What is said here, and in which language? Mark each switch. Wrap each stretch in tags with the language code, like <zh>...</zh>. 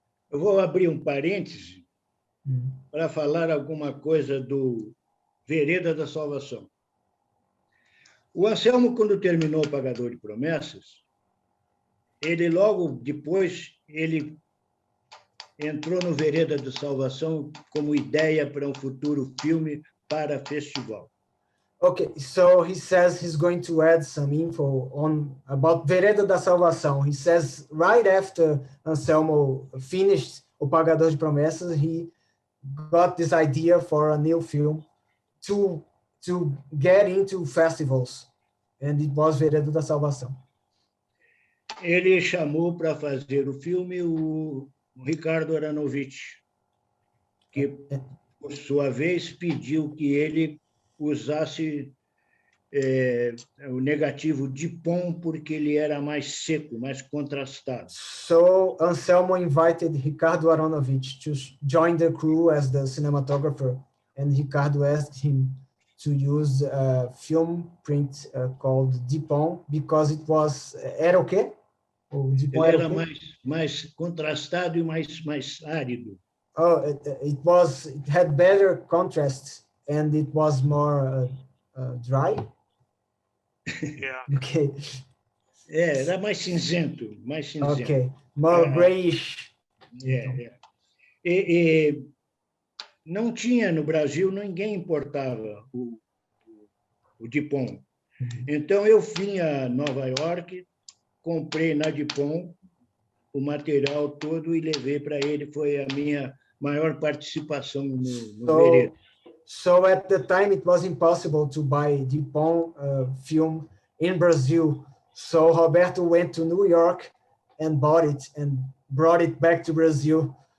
<pt>Eu vou abrir um parêntese para falar alguma coisa do Vereda da Salvação. O Anselmo, quando terminou o Pagador de Promessas, ele logo depois ele entrou no Vereda da Salvação como ideia para um futuro filme para festival.</pt> <en>Okay, so he says he's going to add some info about Vereda da Salvação. He says right after Anselmo finished O Pagador de Promessas, he got this idea for a new film to get into festivals, and it was Vereda da Salvação.</en> <pt>Ele chamou para fazer o filme o Ricardo Aranovich, que, por sua vez, pediu que ele usasse o negativo Dupont, porque ele era mais seco, mais contrastado.</pt> <en>So Anselmo invited Ricardo Aronovich to join the crew as the cinematographer, and Ricardo asked him to use a film print called Dupont, because it was...</en> <pt>Era o quê? Ele era mais contrastado e mais árido.</pt> <en>Oh, it had better contrast, and it was more dry. Yeah. Okay.</en> <pt>Era mais cinzento,</pt> <en>Okay, more grayish.</en> <pt>E não tinha no Brasil, ninguém importava o Dupont. Então eu vim a Nova York, comprei na Dupont o material todo e levei para ele. Foi a minha maior participação no Vereda.</pt> <en>So at the time, it was impossible to buy Dupont film in Brazil. So Roberto went to New York and bought it and brought it back to Brazil.</en>